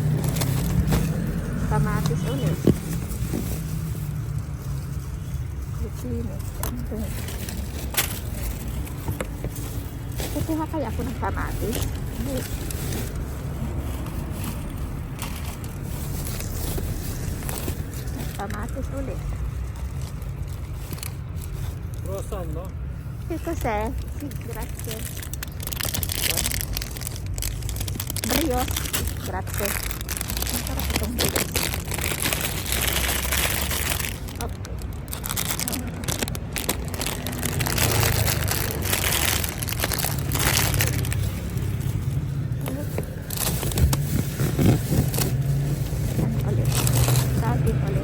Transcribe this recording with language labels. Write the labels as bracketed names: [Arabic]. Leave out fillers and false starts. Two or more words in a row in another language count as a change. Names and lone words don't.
[Filipino] Kamatis ulit. Zucchini. Kukuha kaya ako ng kamatis. Kamatis ulit. Croissant, no? [Italian] Sì, cos'è? Sì, grazie. Brioche. Grazie. [Filipino] Masarap itong brioche. Okay. Saging ulit.